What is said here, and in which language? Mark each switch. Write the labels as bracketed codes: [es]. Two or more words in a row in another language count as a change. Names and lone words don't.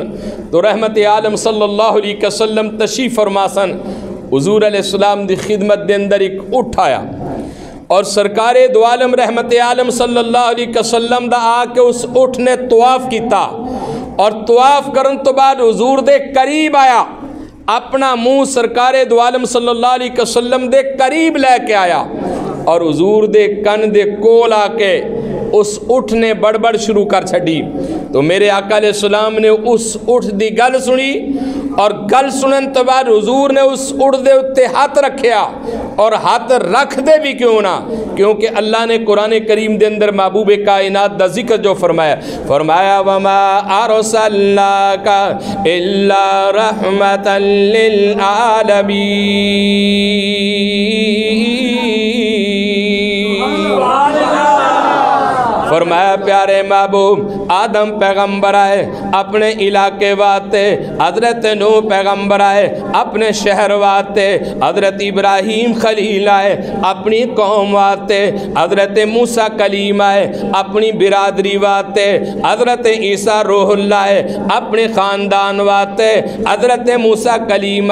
[pa] تو رحمت عالم [ar] صلی اللہ علیہ وسلم [pa] تشریف فرما سن، حضور [ar] علیہ السلام [pa] دی خدمت دے اندر ایک اٹھ آیا اور سرکار دو عالم رحمت عالم [ar] صلی اللہ علیہ وسلم [pa] دا آ کے اس اٹھ نے طواف کیتا اور طواف کرن تو بعد حضور دے قریب آیا، اپنا منہ سرکار دو عالم [ar] صلی اللہ علیہ وسلم [pa] دے قریب لے کے آیا اور حضور دے کن دے کول آ کے اس اٹھ نے بڑبڑ شروع کر چھڑی۔ تو میرے آقا [ar] علیہ السلام [pa] نے اس اٹھ دی گل سنی اور گل سنن تو بعد حضور نے اس اٹھ دے اتے ہاتھ رکھیا، اور ہاتھ رکھ دے بھی کیوں نہ، کیونکہ اللہ نے قرآن کریم دے اندر محبوب کائنات دا ذکر جو فرمایا، [ar] وَمَا أَرْسَلْنَاكَ إِلَّا رَحْمَةً لِلْعَالَمِينَ۔ [pa] فرمایا پیارے محبوب آدم پیغمبر آئے اپنے علاقے واتے، حضرت نوح پیغمبر آئے اپنے شہر واتے، حضرت ابراہیم خلیل آئے اپنی قوم واتے، حضرت موسیٰ کلیم آئے اپنی برادری واتے، حضرت عیسیٰ روح اللہ آئے اپنے خاندان واتے، حضرت موسیٰ کلیم